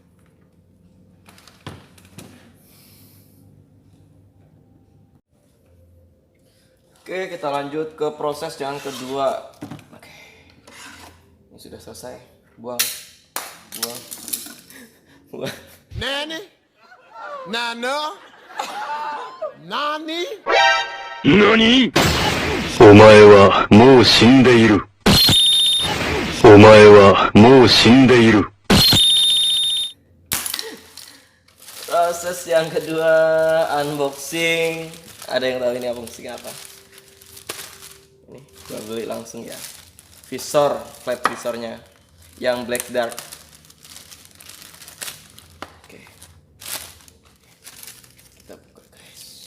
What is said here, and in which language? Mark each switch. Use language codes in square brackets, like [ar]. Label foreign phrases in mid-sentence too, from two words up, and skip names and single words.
[id] Oke, kita lanjut ke proses yang kedua. Oke, ini sudah selesai. Buang, buang, buang. [ja] 何？なな? Nani? 何お前はもう死んでいる。お前はもう死んでいる。 [id] Proses yang kedua, unboxing. Ada yang tahu ini unboxing apa? Ini gua beli langsung ya. Visor, flat visornya yang [en] black dark. [id] Oke. Kita buka, guys.